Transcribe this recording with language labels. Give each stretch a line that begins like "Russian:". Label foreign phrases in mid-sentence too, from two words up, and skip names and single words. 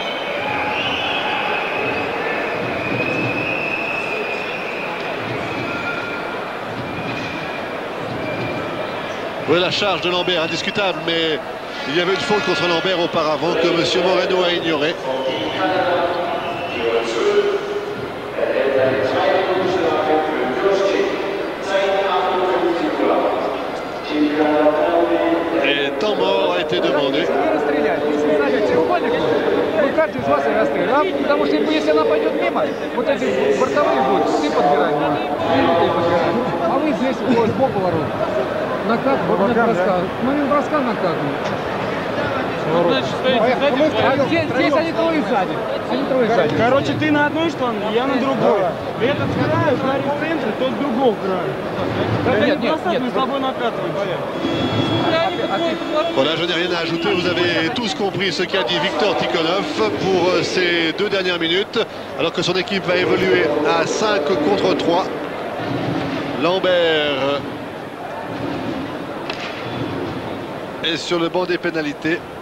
French: Oui, la charge de Lambert, indiscutable, mais il y avait une faute contre Lambert auparavant que M. Moreno a ignoré. Et temps mort a été demandé.
Russian: Каждый из вас расстрелял, потому что если она пойдет мимо, вот эти бортовые будут, ты подбирай, минуты подбирай. А вы здесь сбоку ворот. Накат, момент броска. Момент броска накат. Значит, стоите сзади, Здесь они трое сзади. Короче, ты на одной штанге, я на другой. Этот с краю, Харри в центре, тот с другого края. Это не бросать, мы с тобой накатываем.
French: Voilà, je n'ai rien à ajouter, vous avez tous compris ce qu'a dit Victor Tikhonov pour ces 2 dernières minutes, alors que son équipe va évoluer à 5 contre 3. Lambert est sur le banc des pénalités.